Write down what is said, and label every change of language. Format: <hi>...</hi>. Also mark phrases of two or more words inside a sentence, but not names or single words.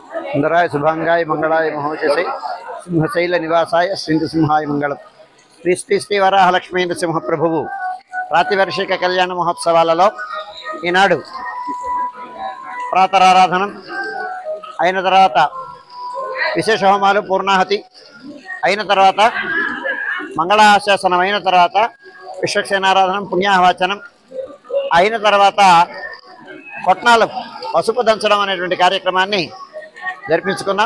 <sa>सुंदराय शुभांगाय मंगलाय महोजसे सिंहशैल निवासाय सिंहाय मंगल श्री</sa> <te>श्री श्री वराहलक्ष्मी नृसिंह प्रभुవు ప్రాతివర్షిక కళ్యాణ మహోత్సవాలలో ఈనాడు ప్రాతరారాధనం అయిన తర్వాత విశేష హోమాలు పూర్ణాహతి అయిన తర్వాత మంగళాశాసనం అయిన తర్వాత విశ్వక్సేనారాధనం పుణ్యాహవాచనం అయిన తర్వాత కొట్నాలు పసుపు దంచడం అనేటువంటి కార్యక్రమాన్ని జరిపించుకున్నాం.</te>